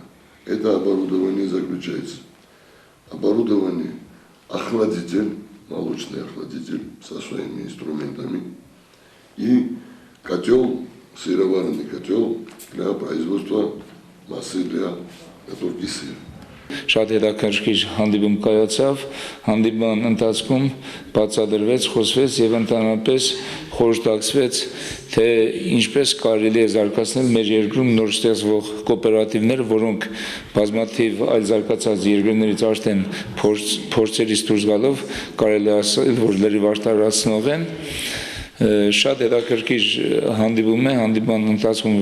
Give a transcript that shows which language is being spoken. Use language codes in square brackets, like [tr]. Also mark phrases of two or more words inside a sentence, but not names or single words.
[ru] Это оборудование заключается. Оборудование охладитель, молочный охладитель со своими инструментами и котел, сыроварный котел для производства массы для готовки сыра. [hy] Շատ հետաքրքիր հանդիպում կայացավ, հանդիպման ընթացքում բացատրվեց, խոսվեց եւ ընդհանրապես խորհրդակցվեց, թե ինչպես կարելի է զարգացնել մեր երկրում նոր ստեղծվող կոոպերատիվները, որոնք բազմաթիվ այլ զարգացած երկրներից արդեն փորձերից դուրս գալով կարելի է ասել, որ լրիվ արտարացնող են։ Շատ հետաքրքիր հանդիպում է, հանդիպման ընթացքում